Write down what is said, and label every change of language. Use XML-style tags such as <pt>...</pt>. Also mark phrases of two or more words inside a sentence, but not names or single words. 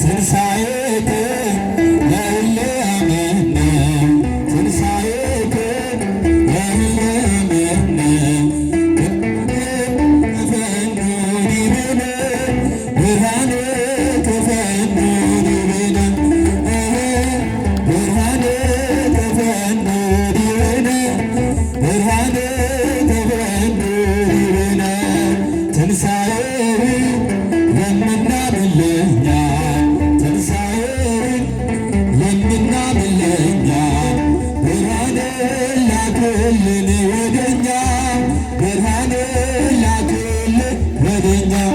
<gez>ትንሣኤከ ለእለ አመነ ትንሣኤከ ለእለ አመነ ተፈኖ ዲበነ ብርሃነ ተፈኖ ዲበነ ብርሃነ ተፈኖ ዲበነ ብርሃነ ተፈኖ ዲበነ</gez> <am>ትንሣኤው ለምናምን ለእኛ ትንሣኤውን ለምናምን ለእኛ ብርሃነ ላክልን ወደኛ ብርሃነ ላክልን ወደኛ</am>